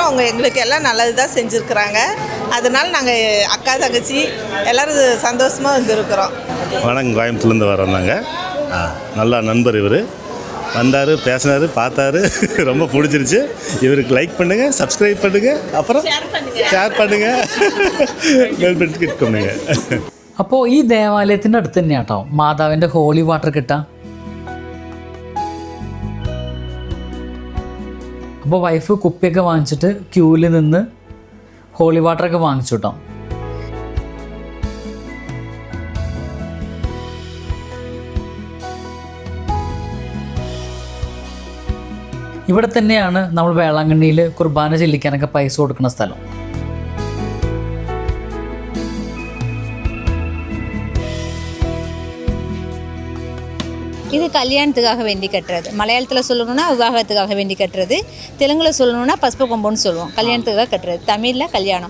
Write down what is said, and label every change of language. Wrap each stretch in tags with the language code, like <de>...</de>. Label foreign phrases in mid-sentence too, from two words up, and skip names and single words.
<ta>அவங்க எங்களுக்கு எல்லாம் நல்லது தான் செஞ்சுருக்குறாங்க. அதனால் நாங்கள் அக்கா தங்கச்சி எல்லோரும் சந்தோஷமாக வந்துருக்குறோம். வணக்கம், கோயம்புத்தூர்லேருந்து வரோம் நாங்கள். நல்லா நண்பர் இவர் வந்தார், பேசினார், பார்த்தாரு, ரொம்ப பிடிச்சிருச்சு. இவருக்கு லைக் பண்ணுங்கள், சப்ஸ்கிரைப் பண்ணுங்கள், அப்புறம் ഷെയർ பண்ணுங்கள்,</ta> <en>bell button click</en> <ta>பண்ணுங்கள்.</ta> <ml>അപ്പോൾ ഈ ദേവാലയത്തിൻ്റെ അടുത്ത് തന്നെയാണ് കേട്ടോ മാതാവിൻ്റെ</ml> <en>holy water</en> <ml>കിട്ടുക. അപ്പോൾ വൈഫ് കുപ്പിയൊക്കെ വാങ്ങിച്ചിട്ട് ക്യൂവിൽ നിന്ന്</ml> <en>holy water</en> <ml>വാങ്ങിച്ചു കേട്ടോ. ഇവിടെ തന്നെയാണ് നമ്മൾ വേളാങ്കണ്ണിയിൽ കുർബാന ചെല്ലിക്കാനൊക്കെ പൈസ കൊടുക്കുന്ന സ്ഥലം.</ml> <ta>இது கல்யாணத்துக்காக வேண்டி கட்டுறது. மலையாளத்தில் சொல்லணும்னா விவாகத்துக்காக வேண்டி கட்டுறது. தெலுங்கில் சொல்லணும்னா பஸ்ப கொம்புன்னு சொல்லுவோம். கல்யாணத்துக்காக கட்டுறது. தமிழில் கல்யாணம்.</ta>